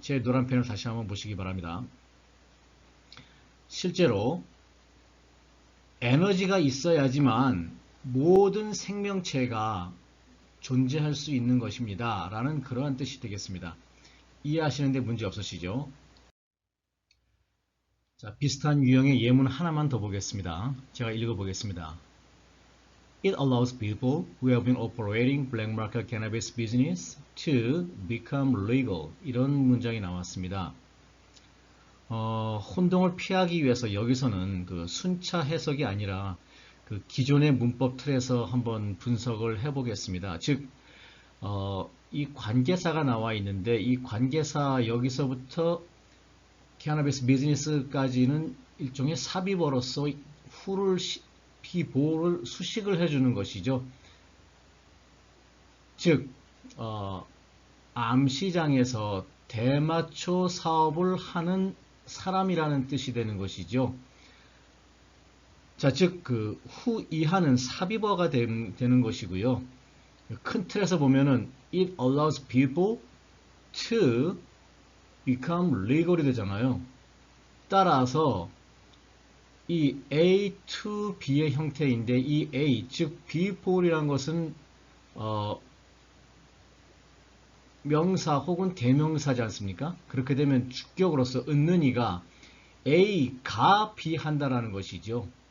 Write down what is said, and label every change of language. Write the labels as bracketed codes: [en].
[ko] 제 노란 펜을 다시 한번 보시기 바랍니다. 실제로 에너지가 있어야지만 모든 생명체가 존재할 수 있는 것입니다. 라는 그러한 뜻이 되겠습니다. 이해하시는데 문제 없으시죠? 자, 비슷한 유형의 예문 하나만 더 보겠습니다. 제가 읽어보겠습니다. [en] It allows people who have been operating black market cannabis business to become legal. [ko] 이런 문장이 나왔습니다. 혼동을 피하기 위해서 여기서는 그 순차 해석이 아니라 그 기존의 문법 틀에서 한번 분석을 해보겠습니다. 즉, 이 관계사가 나와 있는데 이 관계사 여기서부터 캐너비스 비즈니스까지는 일종의 삽입어로서 후를 비보를 수식을 해주는 것이죠. 즉, 암시장에서 대마초 사업을 하는 사람이라는 뜻이 되는 것이죠. 자, 즉, 그 후이하는 삽입어가 되는 것이고요. 큰 틀에서 보면은 [en] it allows people to become legal [ko] 이 되잖아요. 따라서 이 A to B의 형태인데 이 A, 즉 people이란 것은 명사 혹은 대명사지 않습니까? 그렇게 되면 주격으로서 있는 이가 A가 B 한다라는 것이죠.